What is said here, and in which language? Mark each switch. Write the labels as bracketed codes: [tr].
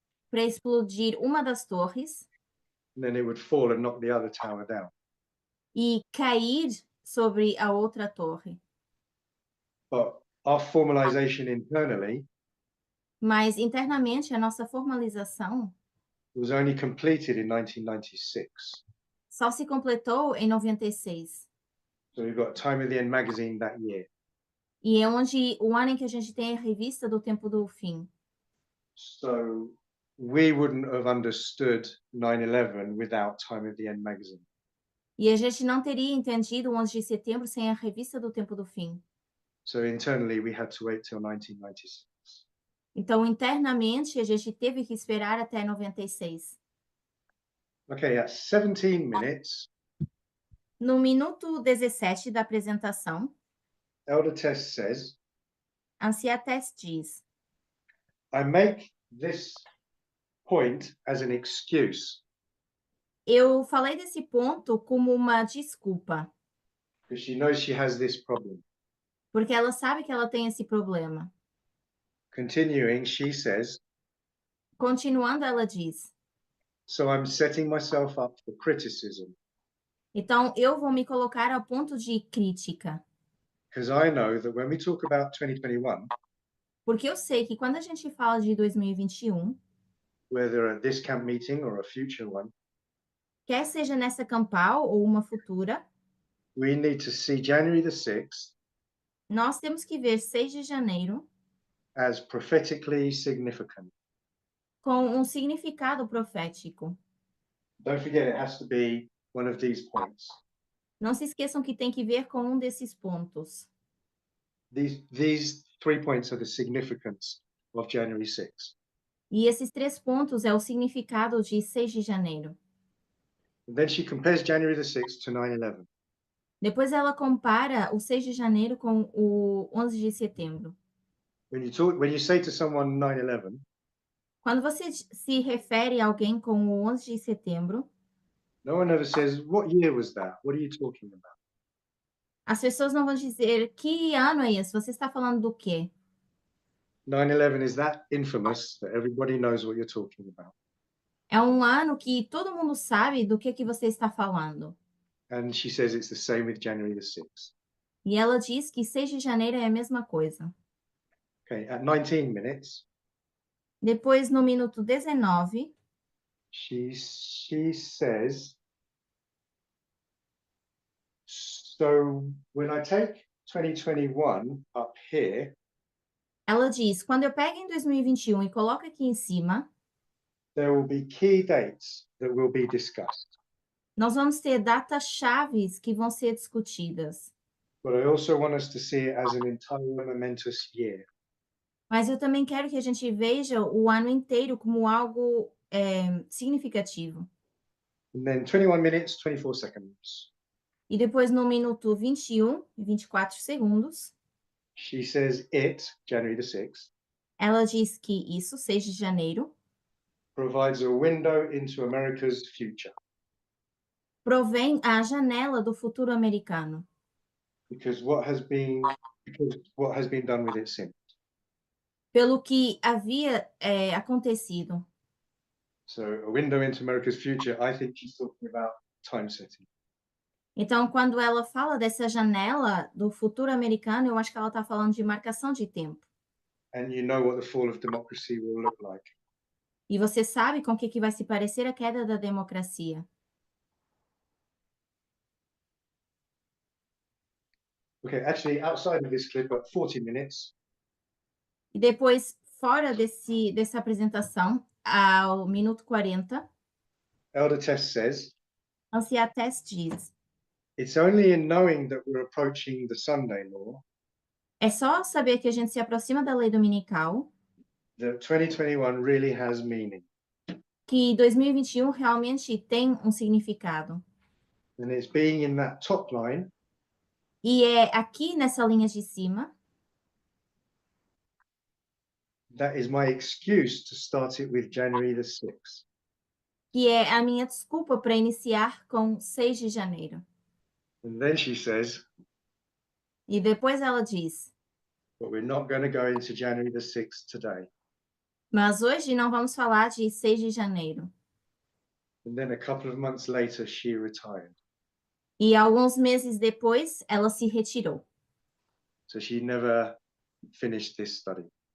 [pt] para explodir uma das torres [en] and then it would fall and knock the other tower down. [pt] e cair sobre a outra torre. [en] But our formalization internally [pt] Mas internamente a nossa formalização [en] was only completed in 1996. [pt] só se completou em 96. [en] So we've got Time of the End magazine that year. [pt] E é onde o ano em que a gente tem a revista do Tempo do Fim. [en] So we wouldn't have understood 9/11 without Time of the End magazine. [pt] E a gente não teria entendido o 11 de setembro sem a revista do Tempo do Fim. [en] So internally, we had to wait till 1996. [pt] Então, internamente, a gente teve que esperar até 96. [en] Okay, at 17 minutes, [pt] No minuto 17 da apresentação, [en] Elder Tess says, [pt] Ancia Tess diz: [en] I make this point as an excuse [pt] eu falei desse ponto como uma desculpa, [en] because she knows she has this problem. [pt] porque ela sabe que ela tem esse problema. [en] Continuing, she says, [pt] Continuando, ela diz: [en] so I'm setting myself up for criticism [pt] então eu vou me colocar ao ponto de crítica, [en] because I know that when we talk about 2021, [pt] porque eu sei que quando a gente fala de 2021, [en] whether at this camp meeting or a future one, [pt] quer seja nessa campal ou uma futura, [en] we need to see January the 6th [pt] nós temos que ver 6 de janeiro [en] as prophetically significant. [pt] com um significado profético. [en] Don't forget, it has to be one of these points. [pt] Não se esqueçam que tem que ver com um desses pontos. [en] These 3 points are the significance of January 6th. [pt] E esses 3 pontos é o significado de 6 de janeiro. [en] And then she compares January the 6th to 9/11. [pt] Depois ela compara o 6 de janeiro com o 11 de setembro. [en] When you say to someone 9/11, [pt] Quando você se refere a alguém com o 11 de setembro, [en] no one ever says, what year was that? What are you talking about? [pt] as pessoas não vão dizer: que ano é esse? Você está falando do quê? [en] 9/11 is that infamous that everybody knows what you're talking about. [pt] É um ano que todo mundo sabe do que você está falando. [en] And she says it's the same with January the 6th. [pt] E ela diz que 6 de janeiro é a mesma coisa. [en] Okay, at 19 minutes, [pt] Depois, no minuto 19, [en] she says, so when I take 2021 up here, [pt] ela diz: quando eu pego em 2021 e coloco aqui em cima, [en] there will be key dates that will be discussed. [pt] nós vamos ter datas chaves que vão ser discutidas. [en] But I also want us to see it as an entire momentous year. [pt] Mas eu também quero que a gente veja o ano inteiro como algo significativo. [en] And then 21 minutes, 24 seconds. [pt] E depois, no minuto 21 e 24 segundos, [en] She says it, January the 6th, [pt] ela diz que isso, 6 de janeiro, [en] provides a window into America's future [pt] provém a janela do futuro americano, [en] because what has been done with it since. [pt] pelo que havia acontecido. [en] So a window into America's future, I think she's talking about time setting. [pt] Então, quando ela fala dessa janela do futuro americano, eu acho que ela está falando de marcação de tempo. [en] And you know what the fall of democracy will look like. [pt] E você sabe com o que vai se parecer a queda da democracia. [en] Okay, actually, outside of this clip, at 40 minutes, [pt] E depois, fora dessa apresentação, ao minuto 40, [en] Elder Tess says, [pt] Ancia Tess diz: [en] it's only in knowing that we're approaching the Sunday law [pt] é só saber que a gente se aproxima da lei dominical [en] that 2021 really has meaning. [pt] que 2021 realmente tem um significado. [en] And it's being in that top line [pt] E é aqui nessa linha de cima [en] that is my excuse to start it with January the 6th. [pt] que é a minha desculpa para iniciar com 6 de janeiro. [en] And then she says, [pt] E depois ela diz: [en] but we're not going to go into January the 6th today. [pt] mas hoje não vamos falar de 6 de janeiro. [en] And then a couple of months later, she retired. [pt] E alguns meses depois, ela se retirou. [en] So she never finished this study.